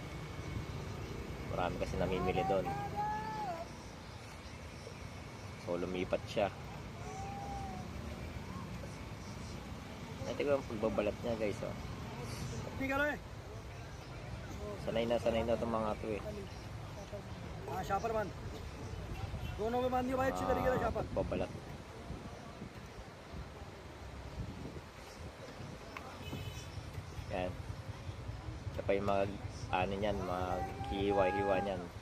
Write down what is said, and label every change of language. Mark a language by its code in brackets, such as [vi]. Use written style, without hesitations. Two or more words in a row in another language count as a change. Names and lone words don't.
[tl] Marami kasi namimili doon. So lumipat siya. Tignan ang pagbabalat niya guys, oh. Sanay na itong mga to eh. [hi] शापर बांध दोनों में बांध दिया भाई अच्छी तरीके से शापर [tl] Pagbabalat. Yan. Ito pa yung mag ano niyan, maghiwa-hiwa niyan.